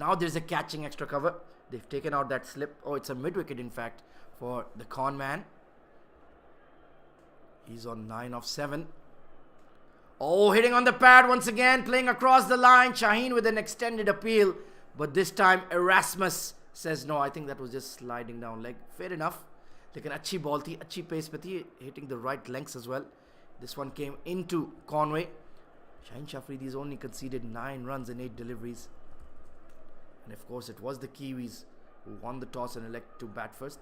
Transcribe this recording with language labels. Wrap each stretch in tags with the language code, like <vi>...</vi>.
<en>Now there's a catching extra cover. They've taken out that slip. Oh, it's a mid-wicket in fact for the con man. He's on 9 of 7. Oh, hitting on the pad once again, playing across the line. Shaheen with an extended appeal, but this time Erasmus says no. I think that was just sliding down leg. Fair enough.</en> <hi>लेकिन अच्छी ball थी, अच्छी pace पे थी,</hi> <en>hitting the right lengths as well. This one came into Conway. Shaheen Shafridi's only conceded 9 runs in 8 deliveries. And of course it was the Kiwis who won the toss and elect to bat first.</en>